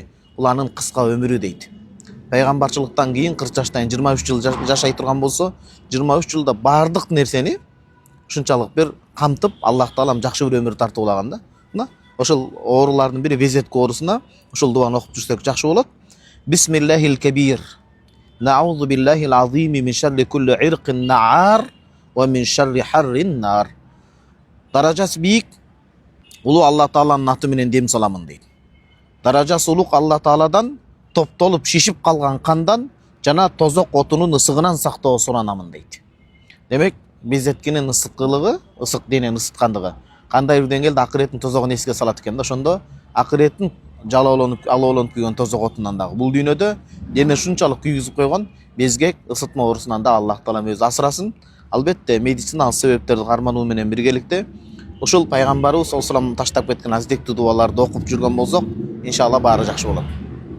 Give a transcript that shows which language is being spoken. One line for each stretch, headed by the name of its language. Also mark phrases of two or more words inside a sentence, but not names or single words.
Kyrgyz: Бул анын кыска өмүрү дейт. Пайгамбарчылыктан кийин 40 жаштан 23 жыл жашай турган болсо, 23 жылда бардык нерсени ушунчалык бир камтып, Аллах Таалам жакшы бир өмүр тартып алаган да. Мына ошол оорулардын бири безетке оорусуна ушул дуаны окуп жүрсөк жакшы болот.
Arabic: بسم الله الكبير. نعوذ بالله العظيم من شر كل عرق نعار ومن شر حر النار.
Kyrgyz: Даражасы бийик улуу Алла Тааланын аты менен дем саламын дейт. Даражасы улук Алла Тааладан топтолуп шишип калган кандан жана тозок отунун ысыгынан сактоо суранамын дейт. Демек, безеткенин ысыктылыгы, ысык денени ысыткандыгы кандай бир деңгээлде акыреттин тозогун эске салат экен да. Ошондо акыреттин алоолонуп күйгөн тозок отунан дагы бул дүйнөдө дене ушунчалык күйгүзүп койгон безгек, ысытма оорусунан да Аллах Таалам өзү асырасын. Албетте медициналык себептерди кармануу менен биргеликте ушул пайгамбарыбыз
Arabic: صلى الله عليه وسلم
Kyrgyz: таштап кеткен аздектүү дуаларды окуп жүргөн болсок, иншалла баары жакшы болот.